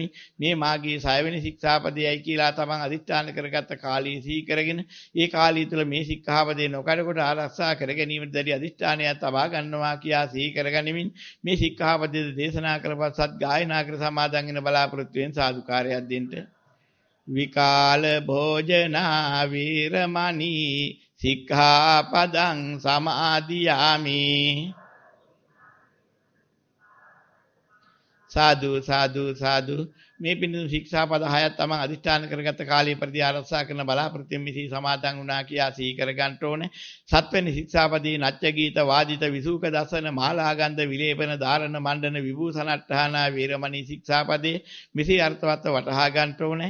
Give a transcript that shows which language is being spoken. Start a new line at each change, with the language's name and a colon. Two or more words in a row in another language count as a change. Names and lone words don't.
Sinhala: මේ මාගේ 6 වෙනි ශික්ෂාපදයයි කියලා තමන් අදිෂ්ඨාන කරගත්ත කාලය සිහි කරගෙන ඒ කාලය තුළ මේ ශික්ෂාපදේ නොකඩකොට ආරක්ෂා කර ගැනීමට දැඩි අදිෂ්ඨානයක් තබා ගන්නවා කියා සිහි කරගනිමින් මේ ශික්ෂාපදයේ දේශනා කරපස්සත් ගායනා කර සමාදන් වෙන බලාපොරොත්තු වෙන සාදුකාරයක් දෙන්න.
Pali: විකාල භෝජනා වේරමණී සික්ඛාපදං සමාදියාමි.
Sinhala: සාදු සාදු සාදු. මේ පිළිතුරු ශික්ෂාපද 6ක් තමන් අධිෂ්ඨාන කරගත්ත කාලයේ ප්‍රති ආරක්ෂා කරන බලාපොරොත්තු මෙහි සමාදන් වුණා කියා සිහි කර ගන්න ඕනේ. 7 වෙනි ශික්ෂාපදයේ
Pali: නච්ච ගීත වාදිත විසූක දසන මාලාගන්ධ විලේපන ධාරණ මණ්ඩන විභූෂණට්ඨානා වේරමණී
Sinhala: ශික්ෂාපදයේ මෙහි අර්ථවත් වටහා ගන්න ඕනේ.